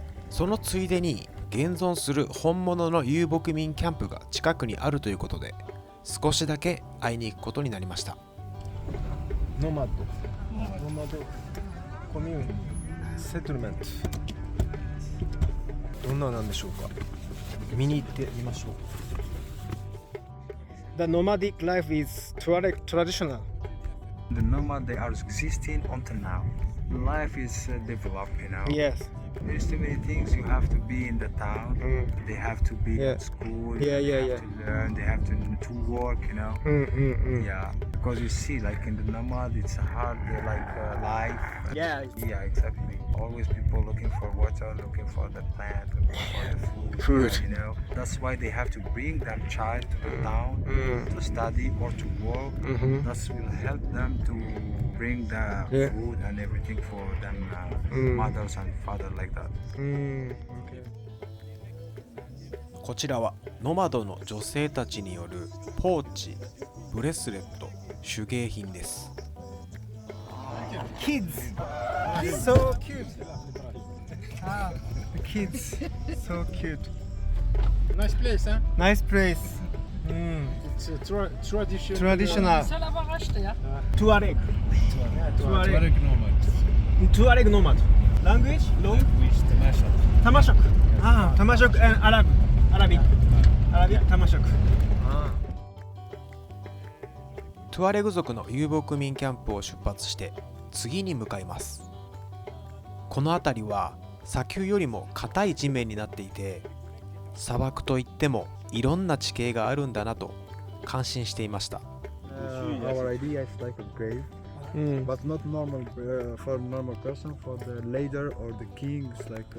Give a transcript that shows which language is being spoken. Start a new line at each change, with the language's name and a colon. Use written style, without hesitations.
Japanese: そのついでに現存する本物の遊牧民キャンプが近くにあるということで少しだけ会いに行くことになりました。ノマドコミューンセトルメント、どんななんでしょうか。見に行ってみましょう。
English: The nomadic life is traditional. The nomad, they are existing until now. Life is developed, you know. Yes. There's too many things. You have to be in the town. They have to be Yeah. in school. Yeah, they yeah, have yeah. to learn. They have to work, you know. Yeah, because you see, like in the nomad, it's a hard life. Yeah. Yeah, exactly. Always people looking for water, looking for the plant, looking for the Food. You know, that's why they have to bring their child to the town to study or to work. That will help them to bring the Yeah. food and everything for them mothers and father like that.
Japanese: こちらはノマドの女性たちによるポーチ、ブレスレット、手芸品です。
English: Kids, so cute. The kids, so cute. Nice place, hein? Nice place. It's traditional. Traditional.
French: Seul avoir acheté, hein.
English: Tuareg. Tuareg nomad. Tuareg nomad. Language? Long? Tamashok. Tamashok and Arabic. Arabic Tamashok.
Japanese: トゥアレグ族の遊牧民キャンプを出発して次に向かいます。この辺りは砂丘よりも硬い地面になっていて、砂漠といってもいろんな地形があるんだなと感心していました。
English: Our idea is like a grave, but not normal for normal person. For the leader or the king, it's like